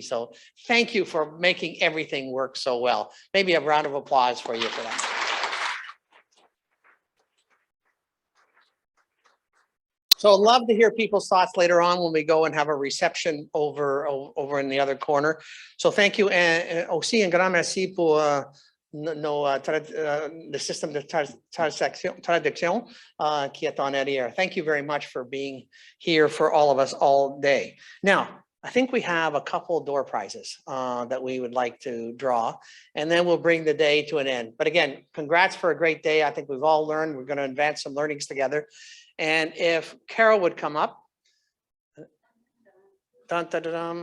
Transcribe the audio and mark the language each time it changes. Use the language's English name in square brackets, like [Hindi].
[English] So thank you for making everything work so well. Maybe a round of applause for you for that. So I'd love to hear people's thoughts later on when we go and have a reception over in the other corner. So thank you. [French] And aussi un grand merci pour le système de traduction qui est en arrière. [English] Thank you very much for being here for all of us all day. Now, I think we have a couple door prizes that we would like to draw, and then we'll bring the day to an end. But again, congrats for a great day. I think we've all learned. We're going to advance some learnings together. And if Carol would come up. Dun, dun, dun, dun.